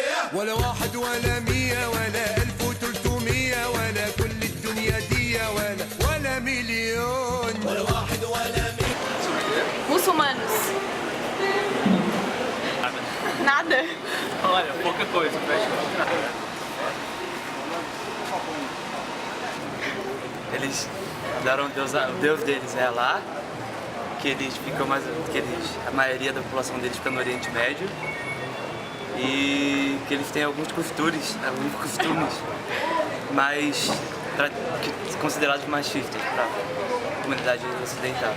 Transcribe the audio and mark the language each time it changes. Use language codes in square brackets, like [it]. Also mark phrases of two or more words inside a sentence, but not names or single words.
[ar] ولا واحد ولا 100 ولا 1300 ولا كل الدنيا دي ولا مليون ولا واحد ولا 100. [pt] Muçulmanos. Nada. Olha, pouca coisa, eles daram o Deus deles é Alá, que eles ficam a maioria da população deles fica no Oriente Médio, e que eles têm alguns costumes mais considerados machistas para a comunidade ocidental.